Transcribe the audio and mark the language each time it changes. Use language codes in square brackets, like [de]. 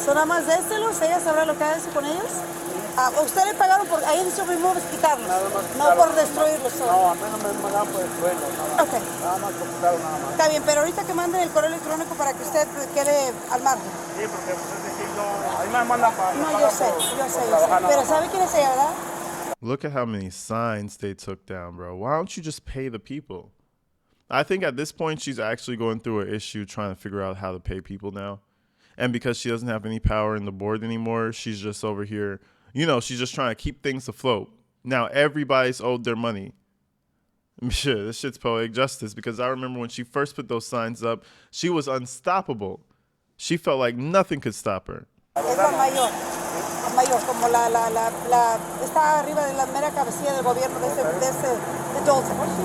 [es] Son nada más déselos, ella sabrá lo que hace con ellos. A usted le pagaron por ahí en su remove quitarlos, no por destruirlos. No, a mí no me mandaron por destruirlos. Okay. Nada más por quitarlos, nada más. Está bien, pero ahorita que manden el correo electrónico para que usted quede al margen. Sí, porque pues es decir, ahí me mandan para... No, yo sé. Pero ¿sabe quién es ella, verdad? [en] Look at how many signs they took down, bro. Why don't you just pay the people? I think at this point, she's actually going through an issue trying to figure out how to pay people now. And because she doesn't have any power in the board anymore, she's just over here, she's just trying to keep things afloat. Now everybody's owed their money. Shit, this shit's poetic justice, because I remember when she first put those signs up, she was unstoppable. She felt like nothing could stop her. [es] Mayor, como está arriba de la mera cabecilla del gobierno de Dalton.